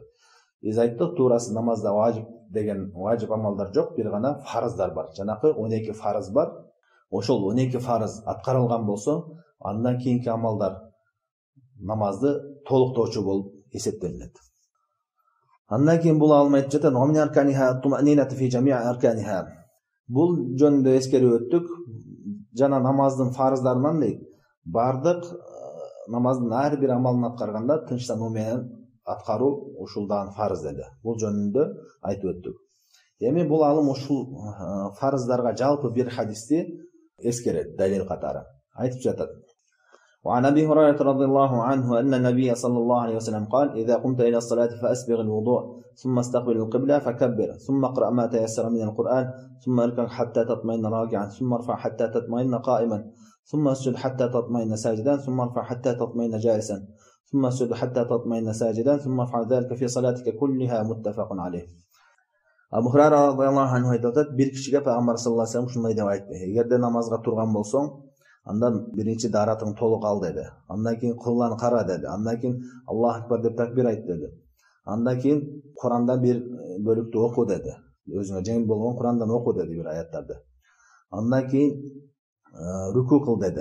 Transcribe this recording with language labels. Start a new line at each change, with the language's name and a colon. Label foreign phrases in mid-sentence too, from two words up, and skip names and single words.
Kyrgyz: Биз айттык, туурасы намазда важип деген важип амалдар жок, бир гана фарыздар бар. Жанакы 12 фарыз бар. Ошол 12 фарыз аткарылган болсо, андан кийинки амалдар намазды толуктоочу болуп эсептелет. Андан кийин бул алым айтып жатат:
Arabic: "ومن أركانها الطمأنينة في جميع أركانها."
Kyrgyz: Бул жөнүндө эскерип өттүк. Жана намаздын фарыздарынан дейт, бардык намаздын ар бир амалын аткарганда тынчтануу менен аткаруу ушул дагы фарыз деди. Бул жөнүндө айтып өттүк. Эми бул алым ушул фарыздарга жалпы бир хадисти эскерет далил катары. Айтып жатат:
Arabic: "وعن أبي هريرة رضي الله عنه أن النبي صلى الله عليه وسلم قال: إذا قمت إلى الصلاة فأسبغ الوضوء ثم استقبل القبلة فكبر ثم اقرأ ما تيسر من القرآن ثم اركع حتى تطمئن راكعا ثم ارفع حتى تطمئن قائما ثم اسجد حتى تطمئن ساجدا ثم ارفع حتى تطمئن جالسا ثم اسجد حتى تطمئن ساجدا ثم افعل ذلك في صلاتك كلها." متفق عليه.
Kyrgyz: Абу Хурайра
Arabic: رضي الله عنه
Kyrgyz: айтат, бир кишиге Пайгамбар
Arabic: صلى الله عليه وسلم
Kyrgyz: ушундай деп айтты: "Эгерде намазга турган болсоң, андан биринчи даратың толук ал деди. Андан кийин кыбланы кара деди. Андан кийин
Arabic: الله أكبر
Kyrgyz: деп такбир айт деди. Андан кийин Куранда бир бөлүктү оку деди. Өзүңө жеңил болгон Курандан оку деди бир аяттарды. Андан кийин руку кыл деди.